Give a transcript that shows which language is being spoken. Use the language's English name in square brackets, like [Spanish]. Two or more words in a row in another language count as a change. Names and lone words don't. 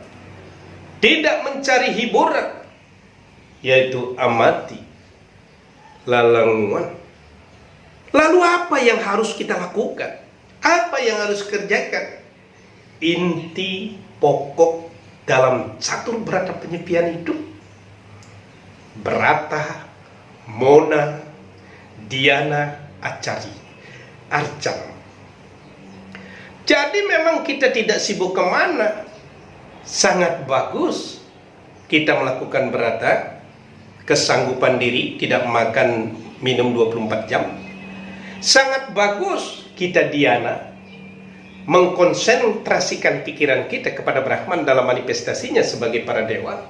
[Indonesian] Tidak mencari hiburan, yaitu amati lalangan. Lalu apa yang harus kita lakukan? Apa yang harus kerjakan? Inti pokok dalam catur berata penyepian itu berata, mona, diana, acari, arcan. Jadi memang kita tidak sibuk kemana. Sangat bagus kita melakukan berata, kesanggupan diri, tidak makan minum 24 jam. Sangat bagus kita dhyana, mengkonsentrasikan pikiran kita kepada Brahman dalam manifestasinya sebagai para dewa.